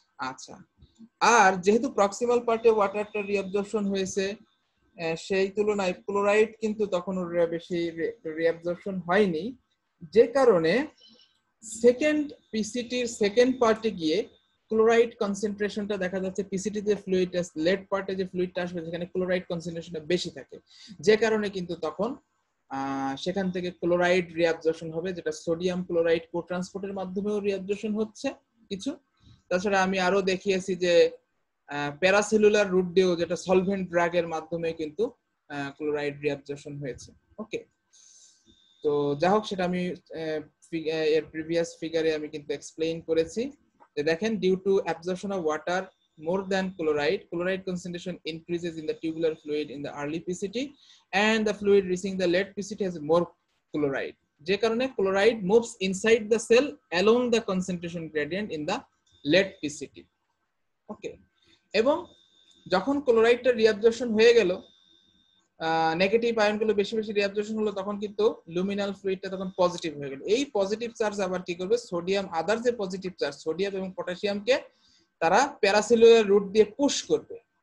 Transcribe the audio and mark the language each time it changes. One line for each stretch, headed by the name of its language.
Bangla: আচ্ছা, আর যেহেতু প্রক্সিমাল পার্টে ওয়াটারটা রিঅ্যাবজর্পশন হয়েছে, সেই তুলনায় ক্লোরাইড কিন্তু তখন বেশি রিঅ্যাবজর্পশন হয়নি, যে কারণে সেকেন্ড পিসিটির সেকেন্ড পার্টে গিয়ে ক্লোরাইড কনসেন্ট্রেশনটা দেখা যাচ্ছে পিসিটিতে ফ্লুইড লেট পার্টে যে ফ্লুইডটা আসবে সেখানে ক্লোরাইড কনসেন্ট্রেশনটা বেশি থাকে, যে কারণে কিন্তু তখন সেখান থেকে ক্লোরাইড রিঅ্যাবজর্পশন হবে, যেটা সোডিয়াম ক্লোরাইড কো ট্রান্সপোর্টের মাধ্যমেও রিঅ্যাবজর্পশন হচ্ছে কিছু। তাছাড়া আমি আরো দেখিয়েছি যে প্যারাসেলুলার রুট দিয়েও, যেটা সলভেন্ট ড্রাগের মাধ্যমে কিন্তু ক্লোরাইড রিঅ্যাবজর্পশন হয়েছে। ওকে, তো যাই হোক, সেটা আমি এর প্রিভিয়াস ফিগারে আমি কিন্তু এক্সপ্লেইন করেছি। দেখেন,
English: due to absorption of water more than chloride concentration increases in the tubular fluid in the early PCT, and the fluid reaching the late PCT has more chloride,
Bangla: যে কারণে
English: chloride moves inside the cell along the concentration gradient in the late PCT.
Bangla: ওকে, এবং যখন ক্লোরাইডটা reabsorption হয়ে গেল, negative আয়নগুলো বেশি বেশি reabsorption হলো, তখন কিন্তু লুমিনাল ফ্লুইডটা তখন পজিটিভ হয়ে গেল। এই পজিটিভ চার্জ আবার কি করবে, সোডিয়াম, আদার যে পজিটিভ চার্জ সোডিয়াম এবং পটাশিয়ামকে তারা প্যারাসেলুলার রুট দিয়ে পুশ করবে,